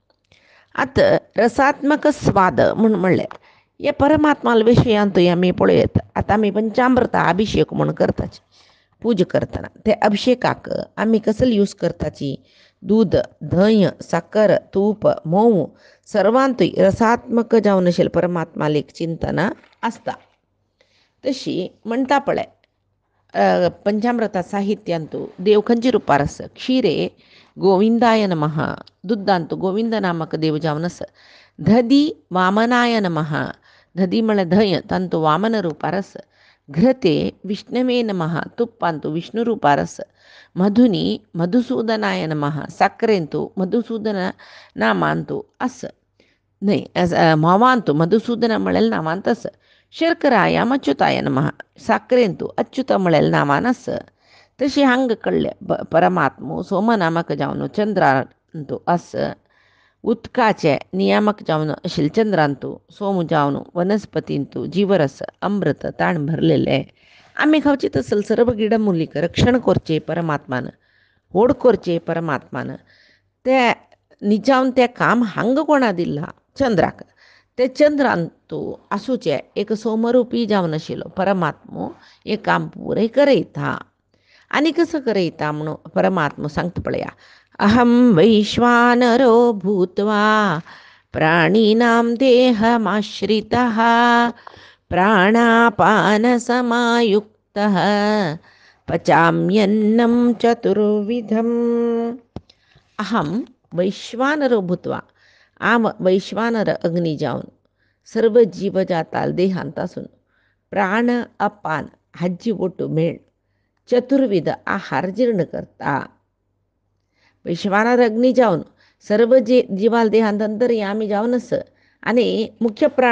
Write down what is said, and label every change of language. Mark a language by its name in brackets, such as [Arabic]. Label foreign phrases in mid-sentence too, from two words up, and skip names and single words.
[Konkani] आतां रसात्मक स्वाद म्हूण म्हणल्यार हे परमात्मा विशयांतूय आमी पळयत आतां आमी पंचामृता अभिषेक म्हूण करताच पूजा करतना ते अभिषेकाक आमी कसली यूज करताची दूध धंय साकर तूप मोव सर्वांतूय रसात्मक जावन आशिल्लें परमात्मा एक चिंतना आसता तशी म्हणटा पळय पंचामृता साहित्यांतू देव खंयचे रुपार आसा [Sanskrit] क्षीरे गोविंदाय नमः [Konkani] दुद्धांतू गोविंद नामक देव जावन आसा [Sanskrit] धदी वामनाय नमः [Konkani] धदी म्हळ्यार धंय तांतू वामन रुपार आसा [Sanskrit] घृते विष्णवे नमः [Konkani] तुप्पांतू विष्णू रुपार आसा [Sanskrit] मधुनी मधुसूदनाय नमः [Konkani] साखरेंतू मधुसूदन नामांतू आसा न्हय म्होवांतू मधुसूदन म्हळ्यार नामांत आसा [Sanskrit] शर्कराय अच्युताय नमः [Konkani] साखरेंतू अच्युत म्हळ्यार नामान आसा तशी हांगा कळ्ळें परमात्मो सोमनामक जावन चंद्रांतू आसा उदकाचे नियामक जावन आशिल्ले चंद्रांतू सोम जावन वनस्पतींतू जीवरस अमृत ताण भरलेले आमी खावचे तसल सर्व गिडमुलीक रक्षण करचें परमात्मान होड करचें परमात्मान ते निजावन तें काम हांगा कोणा दिलां चंद्राक ते चंद्रांतू आसूचे एक सोमरुपी जावन आशिल्लो परमात्मो हें काम पुरय करयता आनी कसो करयता म्हणून परमात्मो सांगता पळया [Sanskrit] अहम वैश्वानरो भूत्वा प्राणिनां देहमाश्रितः प्राणापानसमायुक्तः पचाम्यन्नं चतुर्विधम् अहम वैश्वानरो भूत्वा आम [Konkani] वैश्वानर अग्नी जावन सर्व जीवजाताल देहांत आसून प्राण अपान हाजी ओटू मेळ चतुर्विध आहार जीर्ण करता वैश्वानर अग्नी जावन सर्व जीवाल देहांत अंतर्यामी जावन आसा आनी मुख्य प्राण